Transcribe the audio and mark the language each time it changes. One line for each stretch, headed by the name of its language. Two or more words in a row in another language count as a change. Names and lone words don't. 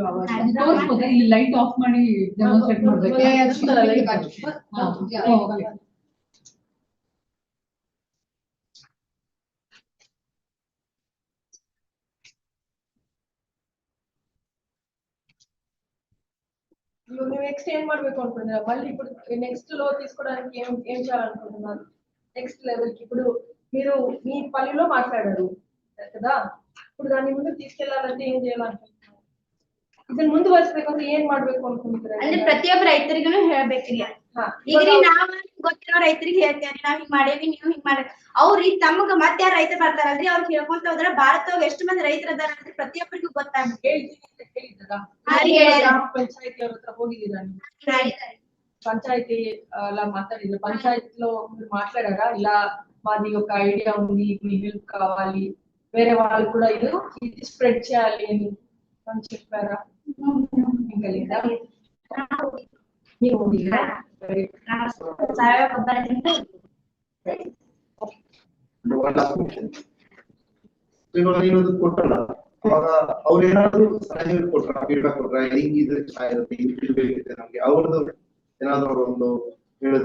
Kannada: ಈ
English: light off
Kannada: ಮಾಡಿ ಡೆಮಾನ್ಸ್ಟ್ರೇಟ್ ಮಾಡ್ಬೇಕು.
Telugu: ನೀವು నెక్స్ట్ ఏం ಮಾಡ್ಬೇಕು అనుకుంటున్నారు? మళ్ళీ ఇప్పుడు నెక్స్ట్ లో తీసుకోవడానికి ఏం చేయాలనుకుంటున్నారు?
English: next level
Telugu: కి ఇప్పుడు మీరు మీ పల్లెలో మాట్లాడారు కదా, ఇప్పుడు దాన్ని ముందు తీసుకెళ్లాలంటే ఏం చేయాలనుకుంటున్నారు?
Kannada: ಇದನ್ನ ಮುಂದುವರಿಸಬೇಕಂದ್ರೆ ಏನ್ ಮಾಡ್ಬೇಕು ಅನ್ಕೊಂತೀರಾ? ಅಂದ್ರೆ ಪ್ರತಿಯೊಬ್ಬ ರೈತರಿಗೂ ಹೇಳ್ಬೇಕ್ರಿ. ಈಗ್ರಿ ನಾವ್ ಗೊತ್ತಿರೋ ರೈತರಿಗೆ ಹೇಳ್ತೇವ್ರಿ, ನಾವ್ ಹಿಂಗ್ ಮಾಡೇವಿ, ನೀವು ಹಿಂಗ್ ಮಾಡಿ. ಅವ್ರಿ ತಮಗ ಮತ್ತೆ ಯಾರು ರೈತ ಬರ್ತಾರಲ್ರಿ, ಅವ್ರಿಗೆ ಹೇಳ್ಕೊಂತ ಹೋದ್ರ ಭಾರತದಾಗ ಎಷ್ಟು ಮಂದಿ ರೈತರ ಅದಾರ ಅಂದ್ರೆ ಪ್ರತಿಯೊಬ್ಬರಿಗೂ ಗೊತ್ತಾಗ್ಬೇಕು. ಪಂಚಾಯತಿ ಅವ್ರ ಹತ್ರ ಹೋಗಿದ್ದೀರಾ?
Telugu: పంచాయతీ అలా మాట్లాడింది. పంచాయతీలో మీరు మాట్లాడారా? ఇలా మాది ఒక ఐడియా ఉంది, మీ హెల్ప్ కావాలి, వేరే వాళ్ళు కూడా ఇది స్ప్రెడ్ చేయాలి అని చెప్పారా? ఇంకా లేదా?
Kannada: ನೀವು ಸಾವಯವ ಗೊಬ್ಬರದಿಂದ ನೀನು ಕೊಟ್ಟಲ್ಲ, ಅವಾಗ ಅವ್ರು ಏನಾದ್ರು ಸಲಹೆ ಕೊಟ್ರ, ಫೀಡ್ಬ್ಯಾಕ್ ಕೊಟ್ರ, ಹಿಂಗಿದ್ರೆ ಚೆನ್ನಾಗಿರುತ್ತೆ, ಇದು ಬೇಕಿದೆ ನಮ್ಗೆ, ಅವ್ರದ್ದು ಏನಾದ್ರು ಒಂದು ಹೇಳಿದ್ರ?